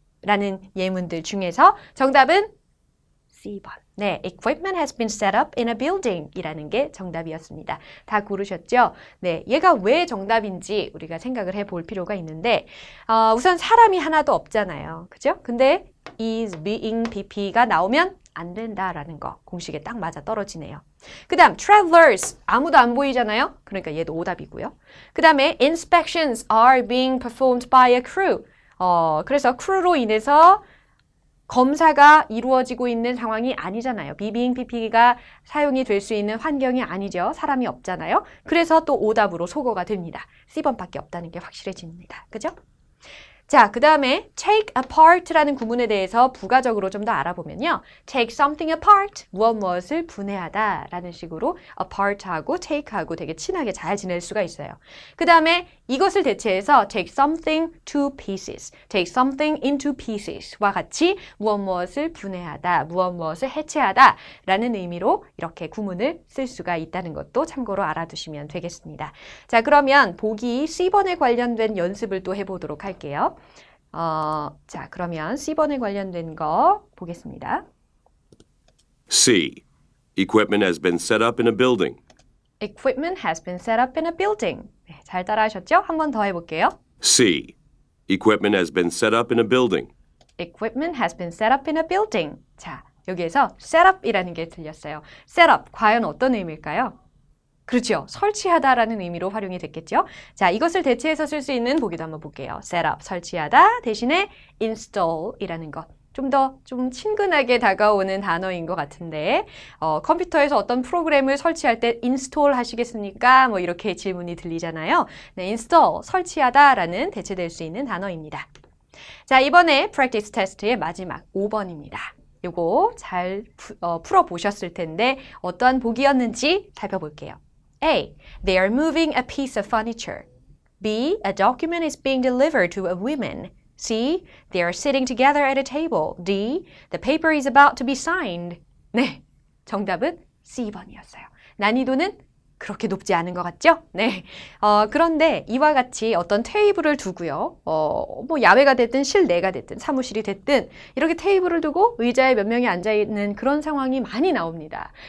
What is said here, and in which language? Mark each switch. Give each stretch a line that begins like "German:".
Korean: 라는 예문들 중에서 정답은 C번. 네,
English: equipment has been set up in a building
Korean: 이라는 게 정답이었습니다. 다 고르셨죠? 네, 얘가 왜 정답인지 우리가 생각을 해볼 필요가 있는데 우선 사람이 하나도 없잖아요. 그죠? 근데 is, being, pp가 나오면 안 된다라는 거 공식에 딱 맞아 떨어지네요. 그 다음 travelers 아무도 안 보이잖아요. 그러니까 얘도 오답이고요.
English: 그 다음에 inspections are being performed by a crew.
Korean: 그래서 crew로 인해서 검사가 이루어지고 있는 상황이 아니잖아요. being, pp가 사용이 될 수 있는 환경이 아니죠. 사람이 없잖아요. 그래서 또 오답으로 소거가 됩니다. C번밖에 없다는 게 확실해집니다. 그죠? 자, 그 다음에 take apart라는 구문에 대해서 부가적으로 좀 더 알아보면요.
English: take something apart,
Korean: 무엇을 분해하다 라는 식으로 apart하고 take하고 되게 친하게 잘 지낼 수가 있어요. 그 다음에 이것을 대체해서
English: take something to pieces, take something into pieces
Korean: 와 같이 무엇을 분해하다, 무엇을 해체하다 라는 의미로 이렇게 구문을 쓸 수가 있다는 것도 참고로 알아두시면 되겠습니다. 자, 그러면 보기 C번에 관련된 연습을 또 해보도록 할게요. 자, 그러면 C번에 관련된 거 보겠습니다.
English: C. Equipment has been set up in a building. Equipment has been set up in a building.
Korean: 네, 잘 따라하셨죠? 한 번 더 해볼게요.
English: C. Equipment has been set up in a building. Equipment has been set up in a building.
Korean: 자, 여기에서 set up이라는 게 들렸어요. set up, 과연 어떤 의미일까요? 그렇죠. 설치하다라는 의미로 활용이 됐겠죠. 자, 이것을 대체해서 쓸 수 있는 보기도 한번 볼게요. set up, 설치하다 대신에 install이라는 것. 좀 친근하게 다가오는 단어인 것 같은데 컴퓨터에서 어떤 프로그램을 설치할 때 install 하시겠습니까? 뭐 이렇게 질문이 들리잖아요. 네, install, 설치하다라는 대체될 수 있는 단어입니다. 자, 이번에 practice test의 마지막 5번입니다. 요거 잘 풀어보셨을 텐데 어떠한 보기였는지 살펴볼게요.
English: A. They are moving a piece of furniture. B. A document is being delivered to a woman. C. They are sitting together at a table. D. The paper is about to be signed.
Korean: 네, 정답은 C번이었어요. 난이도는 그렇게 높지 않은 것 같죠? 네. 그런데 이와 같이 어떤 테이블을 두고요. 뭐 야외가 됐든 실내가 됐든 사무실이 됐든 이렇게 테이블을 두고 의자에 몇 명이 앉아있는 그런 상황이 많이 나옵니다.